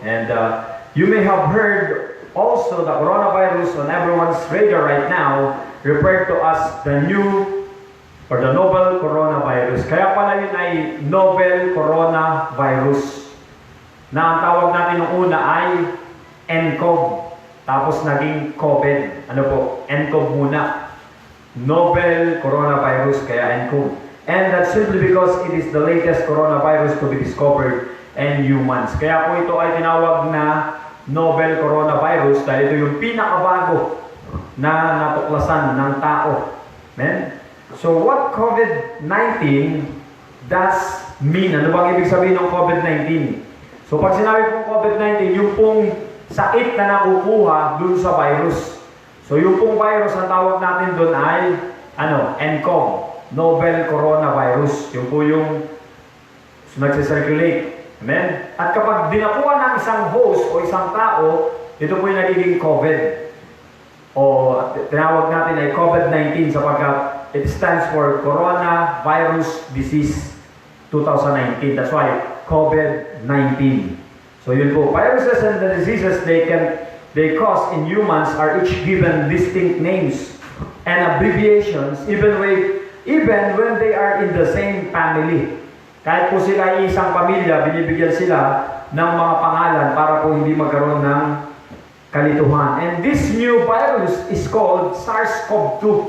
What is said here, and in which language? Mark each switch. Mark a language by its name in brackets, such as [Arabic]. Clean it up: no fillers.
[English] And you may have heard also the coronavirus on everyone's radar right now, referred to as the new or the novel coronavirus. [Filipino] Kaya pala yun ay novel coronavirus. Na ang tawag natin nung una ay nCoV. Tapos naging COVID. Ano po? nCoV muna. Novel coronavirus, kaya nCoV. [English] And that's simply because it is the latest coronavirus to be discovered in humans. [Filipino] Kaya po ito ay tinawag na novel coronavirus dahil ito yung pinakabago na natuklasan ng tao. [English] Amen? So what COVID-19 does mean? [Filipino] Ano bang ibig sabihin ng COVID-19? So pag sinabi pong COVID-19, yung pong sakit na nakukuha dun sa virus. So yung pong virus ang tawag natin dun ay nCoV, novel coronavirus. Yung po yung nagse-circulate. Amen? At kapag dinakuha ng isang host o isang tao, ito po yung nagiging COVID. O tinawag natin ay COVID-19 sapagkat [English] it stands for Coronavirus Disease 2019. That's why COVID-19. [Filipino] So yun po, [English] viruses and the diseases they cause in humans are each given distinct names and abbreviations even when they are in the same family. [Filipino] Kahit po sila ay isang pamilya, binibigyan sila ng mga pangalan para po hindi magkaroon ng kalituhan. [English] And this new virus is called SARS-CoV-2.